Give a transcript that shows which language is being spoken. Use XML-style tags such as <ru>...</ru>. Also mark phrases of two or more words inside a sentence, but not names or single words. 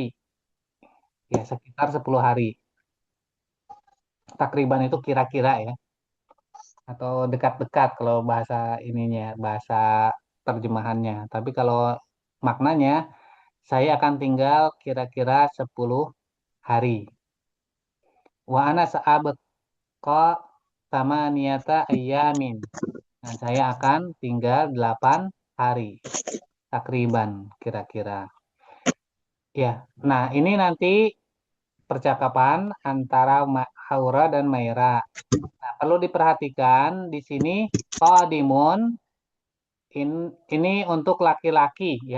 <id>Ya, sekitar 10 hari. Takriban itu kira-kira ya. Atau dekat-dekat kalau bahasa ininya, bahasa terjemahannya. Tapi kalau maknanya, saya akan tinggal kira-kira 10 hari.</id> <ar>وأنا سأبقى ثمانية أيام.</ar> <id>Nah, saya akan tinggal 8 hari. Takriban kira-kira. Ya, nah ini nanti percakapan antara Haura dan Maira. Nah, perlu diperhatikan di sini qadimun ini untuk laki-laki ya.</id>